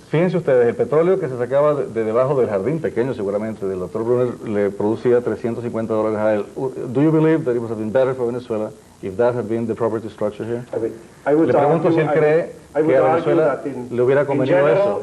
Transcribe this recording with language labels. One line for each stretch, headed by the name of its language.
Spanish: Fíjense ustedes, el petróleo que se sacaba de debajo del jardín pequeño, seguramente, del Dr. Brunner, le producía $350 a él.
English: Do you believe that it would have been better for Venezuela if that had been the property structure here?
Spanish: Le pregunto si él cree que a Venezuela le hubiera convenido eso.